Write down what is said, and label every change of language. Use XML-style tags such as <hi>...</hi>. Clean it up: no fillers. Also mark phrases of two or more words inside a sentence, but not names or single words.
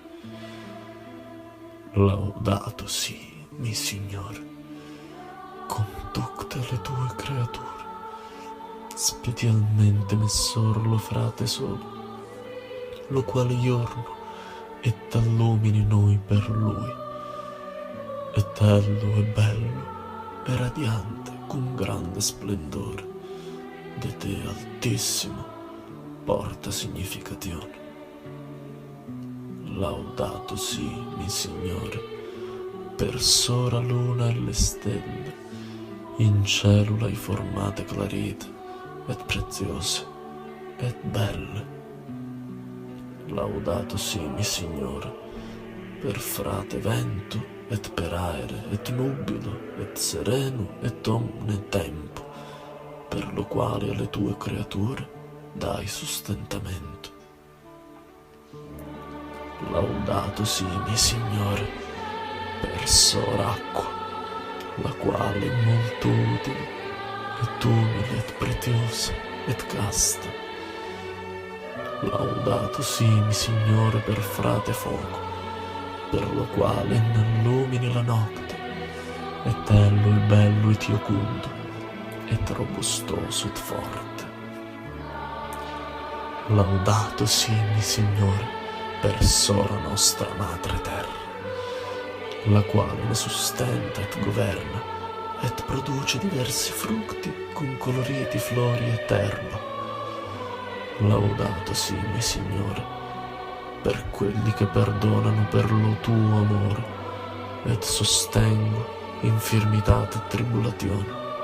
<it>Laudato sii, mi Signore, con tutte le Tue creature, spedialmente messor lo frate solo, lo quale giorno et allumini noi per lui, et ello è bello e radiante con grande splendore, de Te Altissimo porta significazione. Laudato sii, mi Signore, per sora luna e le stelle, in cielo l'hai formate clarite, et preziose, et belle. Laudato sii, mi Signore, per frate vento, et per aere, et nubilo, et sereno, et omne tempo, per lo quale alle Tue creature dai sostentamento. Laudato sii, mi Signore, per sora acqua, la quale è molto utile, et umile, et preziosa, et casta. Laudato sii, mi Signore, per frate fuoco, per lo quale innallumini la notte, et ello è bello et iocundo, et robustoso et forte. Laudato sii, mi Signore, per sora nostra madre terra, la quale ne sustenta et governa, et produce diversi frutti con coloriti flori et erba. Laudato sii, mi Signore, per quelli che perdonano per lo Tuo amore, et sostengo infirmitate e tribolazioni.</it>